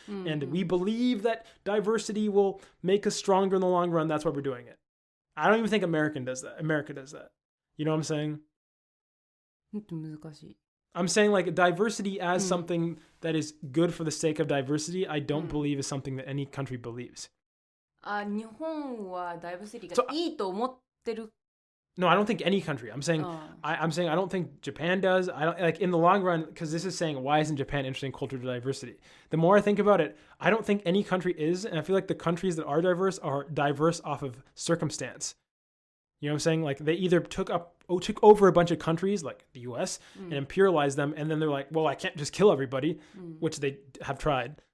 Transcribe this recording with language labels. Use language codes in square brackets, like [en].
[en] And we believe that diversity will make us stronger in the long run. That's why we're doing it. I don't even think America does that. You know what I'm saying? [ja] 難しい。 [en] I'm saying like diversity as something that is good for the sake of diversity, I don't believe is something that any country believes. [ja] 日本はダイバーシティがいいと思ってる。 [en] No, I don't think any country. I'm saying I'm saying I don't think Japan does. I don't like in the long run, because this is saying why isn't Japan interested in cultural diversity? The more I think about it, I don't think any country is, and I feel like the countries that are diverse off of circumstance. You know what I'm saying? Like they either took over a bunch of countries like the US and imperialized them, and then they're like, well, I can't just kill everybody, which they have tried.